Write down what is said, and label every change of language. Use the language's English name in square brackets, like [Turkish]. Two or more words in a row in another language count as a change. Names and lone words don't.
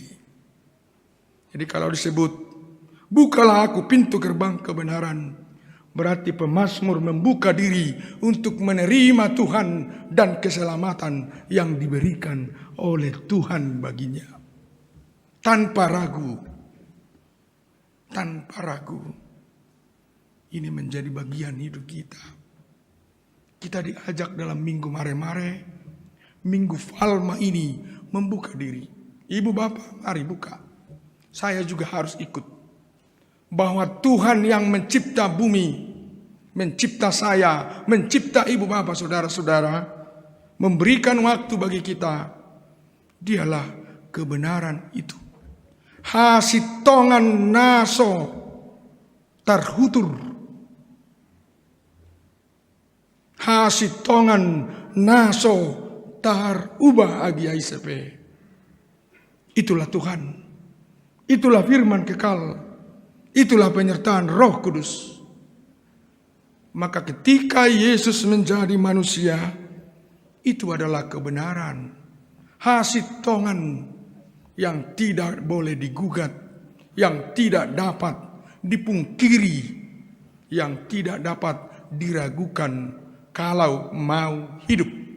[Indonesian] Jadi kalau disebut, bukalah aku pintu gerbang kebenaran, berarti pemazmur membuka diri untuk menerima Tuhan dan keselamatan yang diberikan oleh Tuhan baginya. Tanpa ragu. Tanpa ragu. Ini menjadi bagian hidup kita. Kita diajak dalam minggu mare-mare, minggu Falma ini membuka diri. Ibu bapak, mari buka. Saya juga harus ikut. Bahwa Tuhan yang mencipta bumi, mencipta saya, mencipta ibu bapak, saudara-saudara, memberikan waktu bagi kita. Dialah kebenaran itu. [Batak Toba] Hasitongan naso tarhutur. Hasitongan naso tarubah agi ICP. [Indonesian] Itulah Tuhan. Itulah firman kekal. Itulah penyertaan Roh Kudus. Maka ketika Yesus menjadi manusia, itu adalah kebenaran. Hasitongan yang tidak boleh digugat, yang tidak dapat dipungkiri, yang tidak dapat diragukan kalau mau hidup.